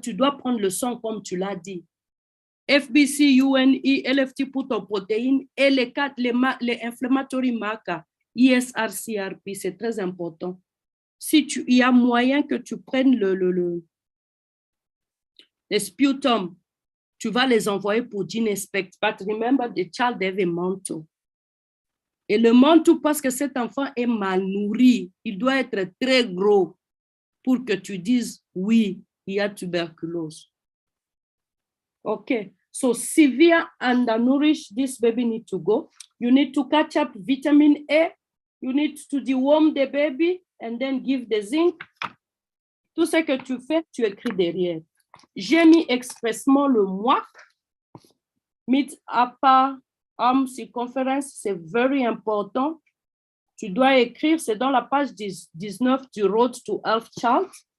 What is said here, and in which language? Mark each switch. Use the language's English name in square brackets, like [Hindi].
[French] Tu dois prendre le sang comme tu l'as dit. FBC, UNE, LFT pour ton protéine et les inflammatory markers, ISR, CRP, c'est très important. Si il y a moyen que tu prennes les sputum, tu vas les envoyer pour gene inspect. [English] But remember, the child have a mantle. [French] Et le mantle, parce que cet enfant est mal nourri, il doit être très gros pour que tu dises, oui, il y a tuberculose. [English] Okay, so severe undernourished, this baby need to go. You need to catch up vitamin A. You need to deworm the baby and then give the zinc. [French] Tout ce que tu fais, tu écris derrière. J'ai mis expressement le MUAC, Mid Upper Arm Circumference, c'est [English] very important. [French] Tu dois écrire, c'est dans la page 19 du Road to Health Chart.